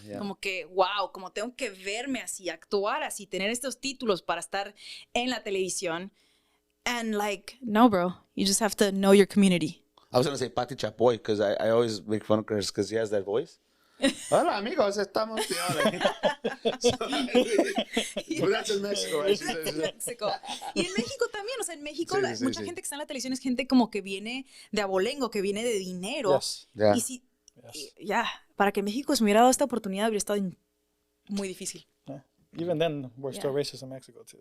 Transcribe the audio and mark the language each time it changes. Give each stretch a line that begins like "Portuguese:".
Spanish: Como que, wow, como tengo que verme así, actuar así, tener estos títulos para estar en la televisión.
English: And like, no, bro, you just have to know your community. I was gonna say Pati Chapoy because I always make fun of her because he has that voice.
Spanish: Hola amigos, estamos
English: But that's in Mexico, right? That's in Mexico.
Spanish: Y en México también, o sea, en México mucha gente que está en la televisión es gente como que viene de abolengo, que viene de dinero.
English: Yes. Yeah.
Spanish: Y si, Yeah, para que México se me hubiera dado esta oportunidad hubiera estado muy difícil.
English: Yeah. Even then, we're still racist in Mexico too.